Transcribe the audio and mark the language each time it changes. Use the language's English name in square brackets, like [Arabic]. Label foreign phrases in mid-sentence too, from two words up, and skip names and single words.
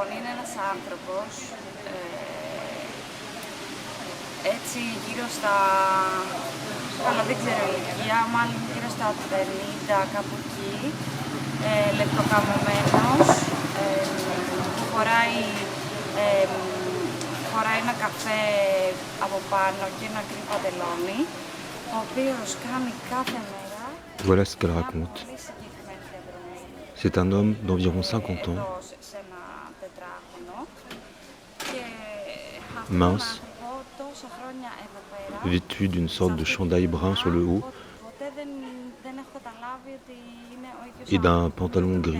[Greek] ένας άνθρωπος έτσι γύρω στα, καλά δεν ξέρω ηλικία, μάλλον γύρω στα 50 κάπου εκεί, λεπτοκαμωμένος, που φοράει ένα καφέ από πάνω και ένα γκρι παντελόνι, ο οποίος κάνει κάθε μέρα. [French] Voilà ce qu'elle raconte. C'est un homme d'environ 50 ans, mince, vêtu d'une sorte de chandail brun sur le haut et d'un pantalon gris.